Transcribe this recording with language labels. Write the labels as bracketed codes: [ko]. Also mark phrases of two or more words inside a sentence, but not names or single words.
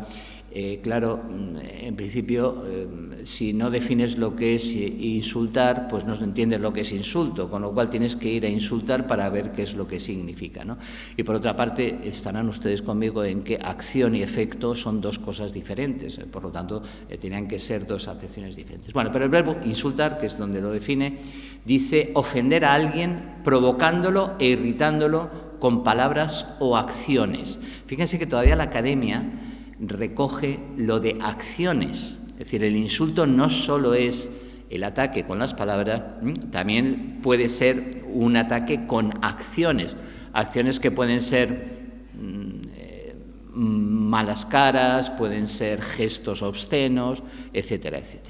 [es] Claro, en principio, si no defines lo que es insultar, pues no entiendes lo que es insulto, con lo cual tienes que ir a insultar para ver qué es lo que significa, ¿no? Y por otra parte, estarán ustedes conmigo en que acción y efecto son dos cosas diferentes, por lo tanto, tenían que ser dos acepciones diferentes. Bueno, pero el verbo insultar, que es donde lo define, dice ofender a alguien provocándolo e irritándolo con palabras o acciones. Fíjense que todavía la Academia recoge lo de acciones. Es decir, el insulto no solo es el ataque con las palabras, también puede ser un ataque con acciones. Acciones que pueden ser malas caras, pueden ser gestos obscenos, etcétera, etcétera.